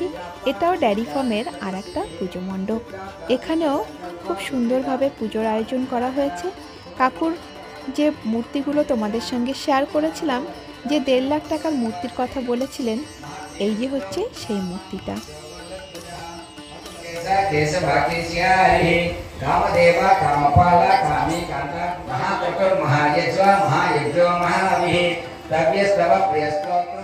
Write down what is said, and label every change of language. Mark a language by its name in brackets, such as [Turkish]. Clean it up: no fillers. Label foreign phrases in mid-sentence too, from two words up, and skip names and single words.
[Bangla] এটাও ডেয়ারি ফার্মের আর একটা পুজো মণ্ডপ। এখানেও খুব সুন্দরভাবে পুজোর আয়োজন করা হয়েছে। কাকুর যে মূর্তিগুলো তোমাদের সঙ্গে শেয়ার করেছিলাম, যে 1.5 লাখ টাকার মূর্তির কথা বলেছিলেন, এই যে হচ্ছে সেই মূর্তিটা। [Sanskrit] कामदेवा कामपाला कामी कांता महातपो महायज्वा महायज्ञो महाविहि तव्यस्तव प्रियस्तोत्र।